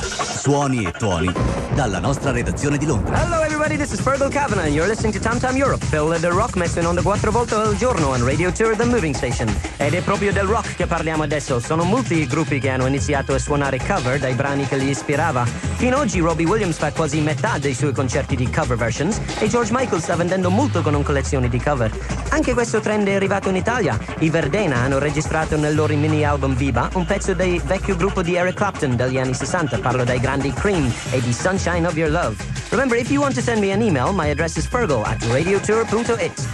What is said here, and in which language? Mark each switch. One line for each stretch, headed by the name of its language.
Italian: Suoni e tuoni dalla nostra redazione di Londra.
English: Hello everybody, this is Fergal Cavanagh and you're listening to Tam Tam Europe.
Italian: Pillole del rock messo in onda quattro volte al giorno on Radio Tour, the moving station. Ed è proprio del rock che parliamo adesso. Sono molti i gruppi che hanno iniziato a suonare cover dai brani che li ispirava. Fino ad oggi Robbie Williams fa quasi metà dei suoi concerti di cover versions e George Michael sta vendendo molto con una collezione di cover. Anche questo trend è arrivato in Italia. I Verdena hanno registrato nel loro mini album Viva un pezzo del vecchio gruppo di Eric Clapton degli anni 60. Parlo dei grandi Cream e di Sunshine of Your Love.
English: Remember, if you want to send me an email, my address is fergal@radiotour.it.